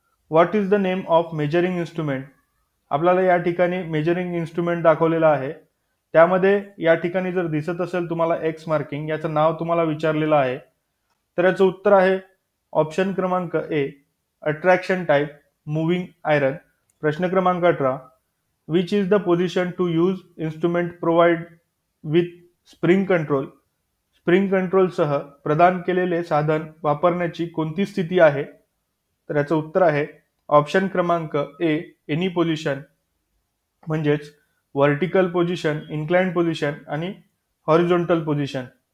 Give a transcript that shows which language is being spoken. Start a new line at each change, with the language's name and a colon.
English: What is the name of measuring instrument?
Marathi: आपल्याला या ठिकाणी मेजरिंग इन्स्ट्रुमेंट दाखवलेलं आहे. त्यामध्ये या ठिकाणी जर दिसत असेल तुम्हाला एक्स मार्किंग, याचं नाव तुम्हाला विचारलेलं आहे. तर याचं उत्तर आहे ऑप्शन क्रमांक ए, अट्रॅक्शन टाईप मूव्हिंग आयरन. प्रश्न क्रमांक 18,
English: Which is the position to use instrument provide with spring control?
Marathi: Spring कंट्रोलसह प्रदान केलेले साधन वापरण्याची कोणती स्थिती आहे? तर याचं उत्तर आहे ऑप्शन क्रमांक ए, एनी पोझिशन, म्हणजेच व्हर्टिकल पोझिशन, इन्क्लाइंड पोझिशन आणि हॉरिझॉन्टल पोझिशन.